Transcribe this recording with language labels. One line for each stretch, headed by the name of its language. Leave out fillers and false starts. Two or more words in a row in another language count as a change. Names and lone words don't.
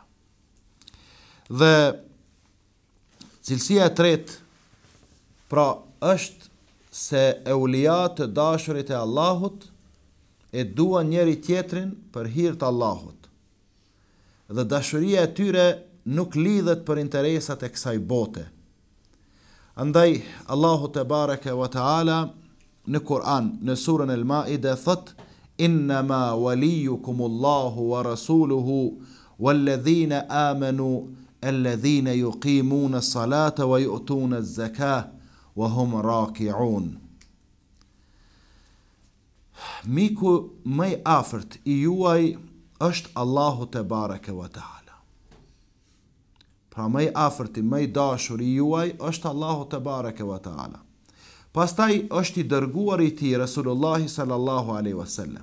Albanian: Dhe cilësia e tretë, pra, është se eulia të dashurit e Allahut e duan njëri tjetrin për hir të Allahut. Dhe dashuria e tyre nuk lidhet për interesat e kësaj bote. Andaj Allahu
Arabic: تبارك وتعالى
Albanian: në Kur'an, në surën Al-Maide thot:
Arabic: "إنما وليكم الله ورسوله والذين آمنوا الذين يقيمون الصلاة ويؤتون الزكاة وهم راكعون."
Albanian: Miku më i afërt i juaj është Allahu
Arabic: تبارك وتعالى.
Albanian: Pra më i afërt, më i dashur i juaj është Allahu
Arabic: تبارك وتعالى.
Albanian: Pastaj është i dërguar i tij Resulullah
Arabic: صلى الله عليه وسلم.